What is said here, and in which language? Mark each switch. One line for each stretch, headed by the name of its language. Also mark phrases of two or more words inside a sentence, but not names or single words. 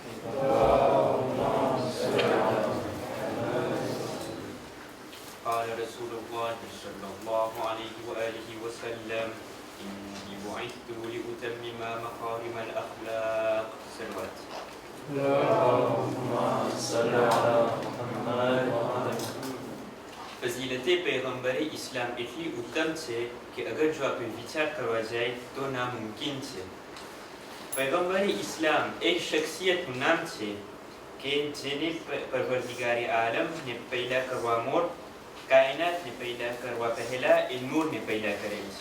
Arabic: قال رسول الله صلى الله عليه وآله وسلم إني بعثت لأتمم مكارم الأخلاق. صلوات. اللهم صل على محمد وعلى
Urdu: فضیلت پیغمبر اسلام
Gujarati: એટલી ઉત્તમ છે કે અગર જો આપણે વિચાર કરવા જાય તો નામુમકિન છે. પૈગમ્બર ઇસ્લામ એક શખ્સિયતનું નામ છે કે જેને પરવરદિગારે આલમને પેદા કરવા મોર કાયનાતને પેદા કરવા પહેલા એ નૂરને પેદા કરેલ છે.